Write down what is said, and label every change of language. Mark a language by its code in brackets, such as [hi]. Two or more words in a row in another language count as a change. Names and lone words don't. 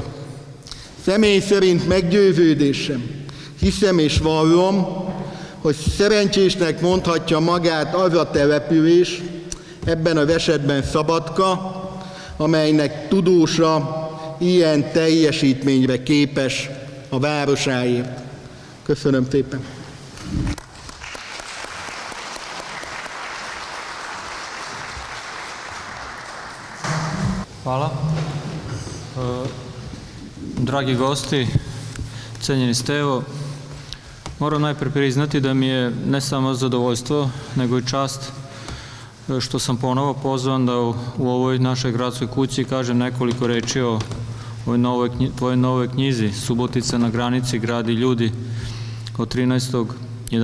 [hu] Személy szerint meggyőződésem, hiszem és vallom, hogy szerencsésnek mondhatja magát az a település, ebben az esetben Szabadka, amelynek tudósa ilyen teljesítményre képes a városáért. Köszönöm szépen! [sr] Hvala. Dragi gosti, cenjeni Stevo, moram najprej priznati da mi je ne samo zadovoljstvo, nego i čast što sam ponovo pozvan da u ovoj našoj gradskoj kući kažem nekoliko reči o tvojoj novoj knjizi Subotica na granici, grad i ljudi od 13.11.18.